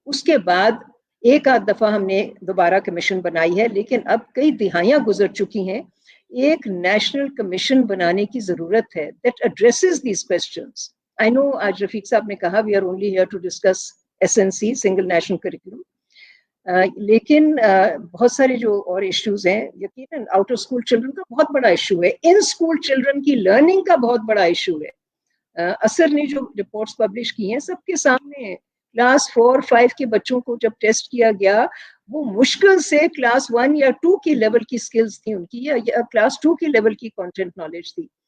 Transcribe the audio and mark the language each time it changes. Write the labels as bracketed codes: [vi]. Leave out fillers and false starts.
[ur] اس کے بعد ایک آدھ دفعہ ہم نے دوبارہ کمیشن بنائی ہے, لیکن اب کئی دہائیاں گزر چکی ہیں. ایک نیشنل کمیشن بنانے کی ضرورت ہے [en] that addresses these questions. I know [ur] آج رفیق صاحب نے کہا [en] we are only here to discuss SNC, Single National Curriculum. [ur] لیکن بہت سارے جو اور ایشوز ہیں, یقیناً آؤٹر اسکول چلڈرن کا بہت بڑا ایشو ہے, ان اسکول چلڈرن کی لرننگ کا بہت بڑا ایشو ہے. اثر نے جو رپورٹس پبلش کی ہیں سب کے سامنے, کلاس 4, 5 کے بچوں کو جب ٹیسٹ کیا گیا, وہ مشکل سے کلاس 1 یا 2 کی لیول کی سکلز تھی ان کی, یا کلاس 2 کی لیول کی کانٹینٹ نالج تھی.